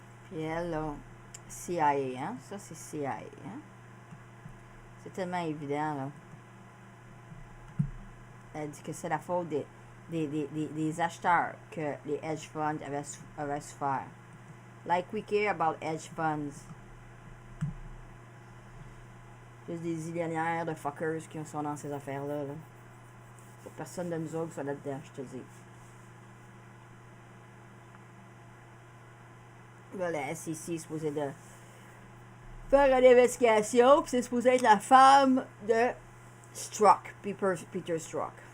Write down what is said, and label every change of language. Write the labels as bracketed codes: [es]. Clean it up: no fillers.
[fr] Puis elle, là, CIA, hein? Ça, c'est CIA, hein? C'est tellement évident, là. Elle dit que c'est la faute des acheteurs que les hedge funds avaient souffert. [en] Like we care about hedge funds. [fr] Juste des millionnaires de fuckers qui sont dans ces affaires-là. Là. Personne de nous autres soit là-dedans, je te dis. Là, la SEC est supposée de faire une investigation, puis c'est supposé être la femme de Strzok, Peter Strzok.